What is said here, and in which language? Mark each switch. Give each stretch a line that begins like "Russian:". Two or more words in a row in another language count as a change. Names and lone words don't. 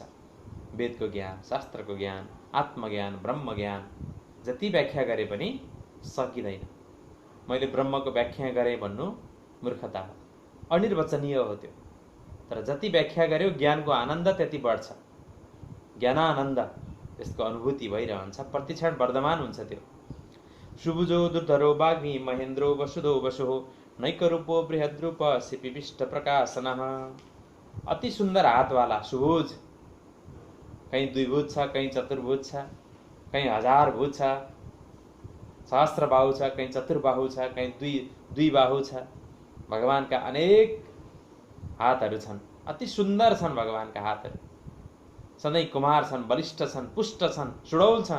Nepali: वेदको ज्ञान, शास्त्रको ज्ञान, आत्मज्ञान, ब्रह्म ज्ञान जति व्याख्या गरे पनि सकिँदैन। मैले ब्रह्मको व्याख्या गरेँ भन्नु मूर्खता हो, अनिर्वचनीय हो त्यो। तर जति व्याख्या गर्यो ज्ञानको आनन्द त्यति बढ्छ। ज्ञानानन्द त्यसको अनुभूति भइरहन्छ, प्रतिक्षण वर्धमान हुन्छ त्यो।
Sanskrit: सुबुजो दुर्धरो वाग्मी महेन्द्रो वसुधो वसुहो नैकरूपो बृहद्रूप सिपिविष्ट प्रकाशनः।
Nepali: अति सुन्दर हातवाला सुभुज, कहीं द्विभुज छ, कहीं चतुर्भुज छ, कहीं हजारभुज छ, सहस्त्रबाहु छ, कहीं चतुर्बाहु छ, कहीं द्विबाहु छ। भगवानका अनेक हातहरू छन्। अति सुन्दर छन् भगवानका हातहरू। सधैँ कुमार छन्, बलिष्ठ छन्, पुष्ट छन्, सुडौल छन्।